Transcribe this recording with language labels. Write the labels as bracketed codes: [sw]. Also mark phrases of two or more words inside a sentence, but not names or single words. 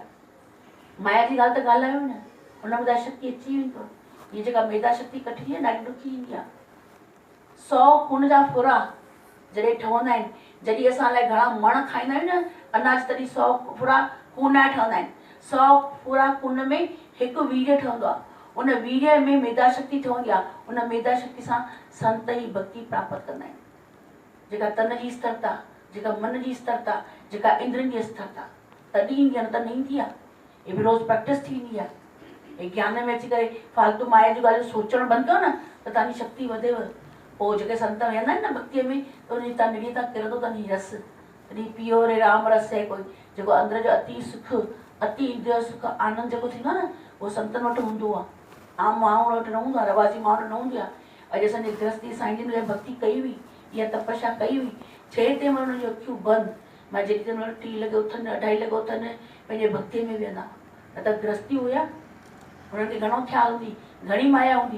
[sd] माया जी ॻाल्हि त ॻाल्हायो न, हुन में त शक्ति अची वेंदव। हीअ जेका मेधा शक्ति कठिनी आहे, ॾाढी ॾुखी ईंदी आहे। 100 खून जा फुरा जॾहिं ठहंदा आहिनि, जॾहिं असां लाइ घणा मण खाईंदा आहियूं न अनाज, तॾहिं 100 फुरा खून जा ठहंदा आहिनि। 100 फुरा खून में हिकु वीर्य ठहंदो आहे। उन वीर्य में मेधा शक्ति ठहंदी आहे। उन मेधा शक्ति सां संत ई भक्ति प्राप्त कंदा आहिनि। जेका तन जी स्थिरता, जेका मन जी स्थिरता, जेका इंद्रियनि जी स्थिरता, तॾहिं ईंदी आहे, न त न ईंदी आहे। ये बि रोज़ प्रैक्टिस थींदी आहे। हे ज्ञान में अची करे फालतू माया जी ॻाल्हियूं सोचणु बंदि कयो न, त तव्हांजी शक्ति वधेव। पोइ जेके संत वेंदा आहिनि न भक्तीअ में, त उनजी तनड़ी तां किरंदो अथनि रस। तॾहिं [hi] पियो रे राम रस है कोई, [sd] जेको अंदरि जो अति सुख, अति इंद्रिय सुख, आनंद जेको थींदो आहे न, उहो संतनि वटि हूंदो आहे। आम माण्हुनि वटि न हूंदो आहे, रवाजी माण्हुनि वटि न हूंदी आहे। अॼु असांजे गृहस्थी साईं जिन लाइ भक्ति कई हुई, या तपस्या कई हुई, छह ते महिल हुनजी अखियूं बंदि, मां जेॾी महिल 3 लॻे उथनि, 2:30 लॻे उथनि, पंहिंजे भक्तीअ में वेहंदा। न त गृहस्थी हुया, हुननि खे घणो ख्यालु हूंदी, घणी माया हूंदी।